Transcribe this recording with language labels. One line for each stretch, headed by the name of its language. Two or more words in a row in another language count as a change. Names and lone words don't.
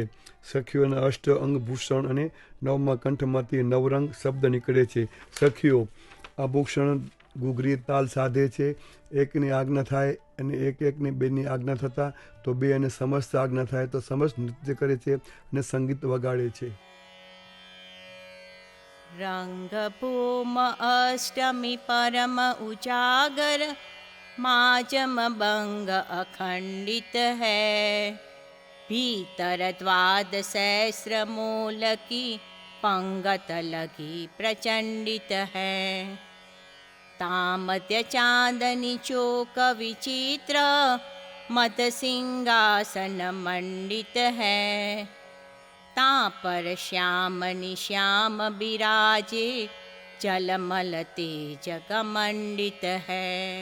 Gujarati: સખીઓના અષ્ટ અંગભૂષણ અને 9મા કંઠમાંથી નવરંગ શબ્દ નીકળે છે. સખીઓ આ ભૂષણ ગુગરી તાલ સાધે છે. એકની આજ્ઞા થાય અને એકની બેની આજ્ઞા થતાં તો બે અને સમસ્ત આજ્ઞા થાય તો સમસ્ત નૃત્ય કરે છે અને સંગીત વગાડે છે.
Hindi: रंगभूम अष्टमी परम उजागर माजम बंग अखंडित है भीतर द्वाद सहस्र मूल की पंगत लगी प्रचंडित है तामध्य चांदनी चौक विचित्र मत सिंहासन मंडित है ता पर श्यामनि श्याम बिराजे जलमल तेज कमंडित है